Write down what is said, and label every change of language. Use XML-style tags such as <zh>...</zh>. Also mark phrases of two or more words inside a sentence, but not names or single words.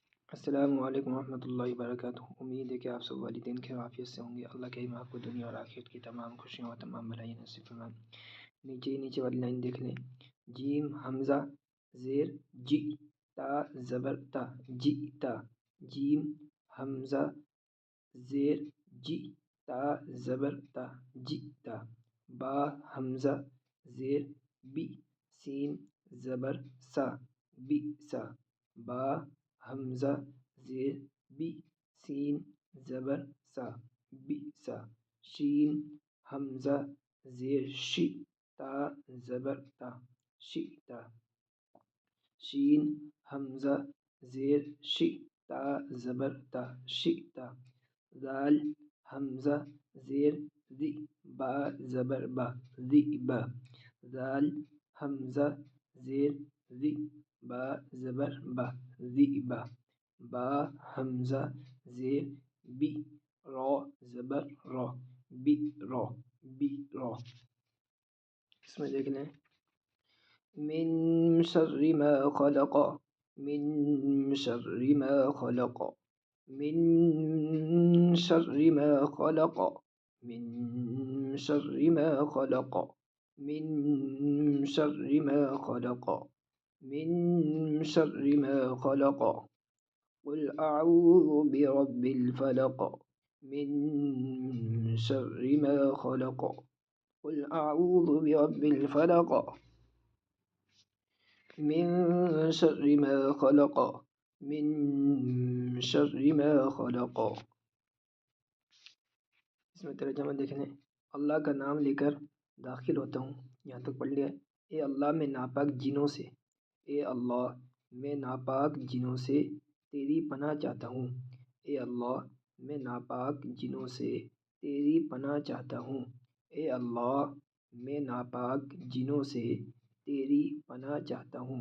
<ar>السلام علیکم ورحمۃ اللہ وبرکاتہ۔</ar> <ur>امید ہے کہ آپ سب والدین خیر عافیت سے ہوں گے۔ اللہ کریم آپ کو دنیا اور آخرت کی تمام خوشیوں اور تمام بھلائی نصیب فرمائے۔ نیچے والی لائن دیکھ لیں۔ جیم حمزہ زیر جی تا زبر تا جی تا، جیم حمزہ زیر جی تا زبر تا جی تا، با حمزہ زیر بی سین زبر سا بی سا، با حمزہ زیر بی سین زبر سا بی سا، شین حمزہ زیر شی تا زبر تا شی تا، شین حمزہ زیر شی تا زبر تا شی تا، ذال حمزہ زیر ذی با زبر با ذی با، ذال حمزہ زیر ذی با زبر با ذی با، با حمزہ زیر بی را زبر را بی را بی را۔ اس میں دیکھ لیں۔</ur> <ar>من شر ما خلق، من شر ما خلق، من شر ما خلق، من شر ما خلق، من شر ما خلق، من شر ما خلق، قل أعوذ برب الفلق، من شر ما خلق، قل أعوذ برب الفلق، من شر ما خلق، من شر ما خلق۔</ar> <ur>اس میں ترجمہ دیکھ لیں۔ اللہ کا نام لے کر داخل ہوتا ہوں، یہاں تک پڑھ لیا۔ اے اللہ میں ناپاک جنوں سے، اے اللہ میں ناپاک جنوں سے تیری پناہ چاہتا ہوں، اے اللہ میں ناپاک جنوں سے تیری پناہ چاہتا ہوں، اے اللہ میں ناپاک جنوں سے تیری پناہ چاہتا ہوں۔</ur>